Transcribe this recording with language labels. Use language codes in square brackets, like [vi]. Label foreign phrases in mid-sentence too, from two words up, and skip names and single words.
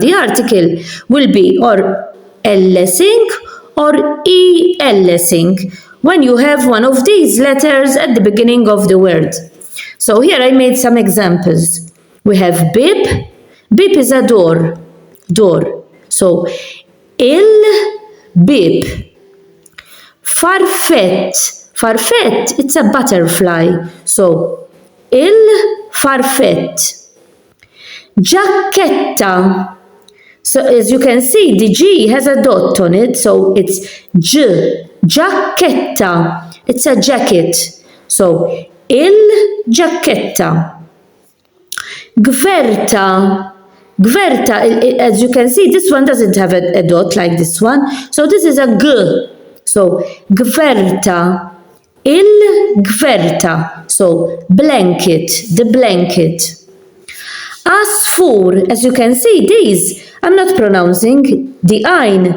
[en] The article will be or L sync or EL sync when you have one of these letters at the beginning of the word. So here I made some examples. We have bib. Bib is a door. Door. So bib. [mt] Farfet. Farfet, [en] it's a butterfly. So farfet. [mt] Giacchetta. [en] So as you can see, the G has a dot on it. So it's J. Giacchetta. It's a jacket. So giacchetta. [mt] Gverta. Gverta, [en] as you can see, this one doesn't have a dot like this one. So this is a G. So gverta. Gverta. So blanket, the blanket. Asfur, as you can see, these, I'm not pronouncing the ein.